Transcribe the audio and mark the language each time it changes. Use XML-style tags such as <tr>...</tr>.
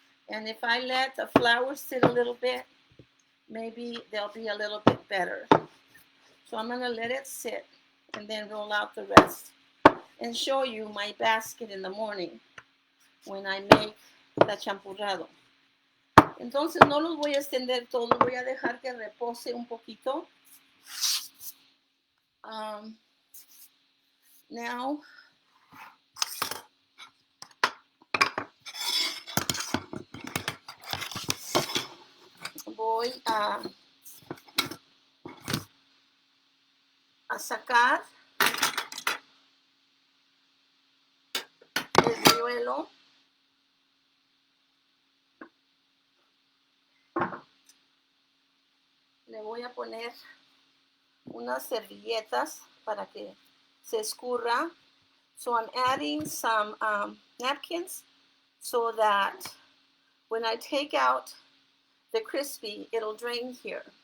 <en>And if I let the flour sit a little bit, maybe they'll be a little bit better. So I'm going to let it sit and then roll out the rest and show you my basket in the morning when I make the champurrado.</en> <es>Entonces no los voy a extender todos, voy a dejar que repose un poquito. Now, voy a sacar el buñuelo. Le voy a poner unas servilletas para que se escurra.</es> <en>So I'm adding some napkins so that when I take out the crispy, it'll drain here.</en>